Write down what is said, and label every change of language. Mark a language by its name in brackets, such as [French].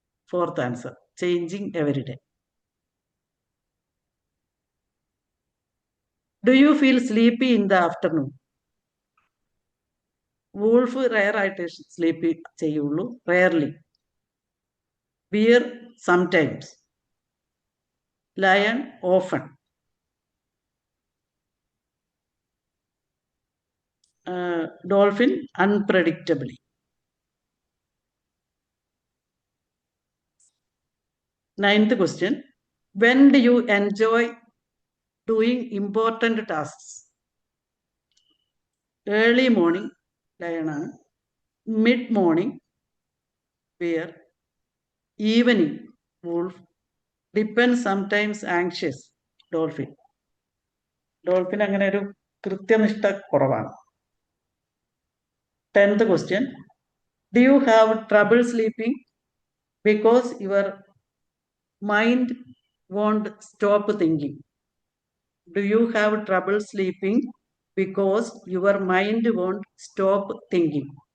[English] Fourth answer, changing every day. Do you feel sleepy in the afternoon? Wolf rare ആയിട്ട് sleep ചെയ്യുള്ളൂ, rarely. Bear sometimes. Lion often. Dolphin unpredictably. Ninth question. When do you enjoy doing important tasks? Early morning, lion. Mid morning, bear. Evening, wolf. Depends, sometimes anxious, dolphin. [Malayalam] Dolphin അങ്ങനെ ഒരു കൃത്യനിഷ്ഠ കുറവാണ്. [English] 10th question. Do you have trouble sleeping because your mind won't stop thinking? Do you have trouble sleeping because your mind won't stop thinking?